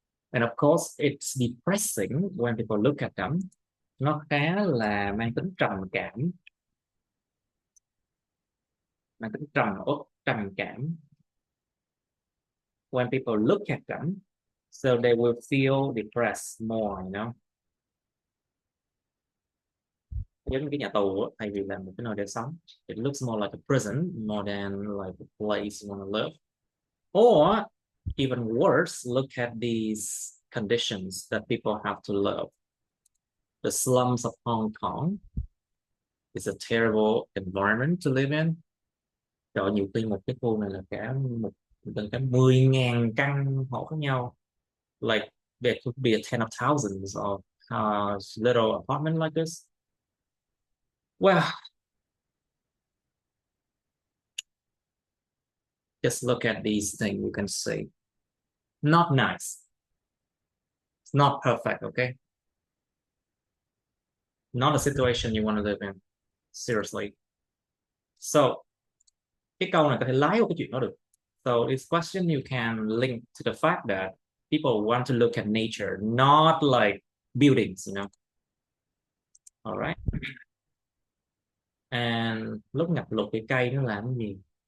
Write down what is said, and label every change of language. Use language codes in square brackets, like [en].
[en] And of course it's depressing when people look at them. [vi] Nó khá là mang tính trầm cảm, mang tính trầm cảm. [en] When people look at them, so they will feel depressed more, you know. [vi] Giống như cái nhà tù thay vì là một cái nơi để sống, [en] it looks more like a prison more than like a place you want to live. Or even worse, look at these conditions that people have to live. The slums of Hong Kong is a terrible environment to live in. [vi] Trời ơi, nhiều khi một cái khu này là cả gần cả 10.000 căn hộ khác nhau. [en] Like there could be a ten of thousands of little apartment like this. Well, just look at these things, you can see. Not nice. It's not perfect, okay? Not a situation you want to live in. Seriously. [vi] So, cái câu này có thể lái vào cái chuyện đó được. [en] So, this question you can link to the fact that people want to look at nature, not like buildings, you know. All right. [vi] And lúc ngập lụt cái cây nó làm cái gì?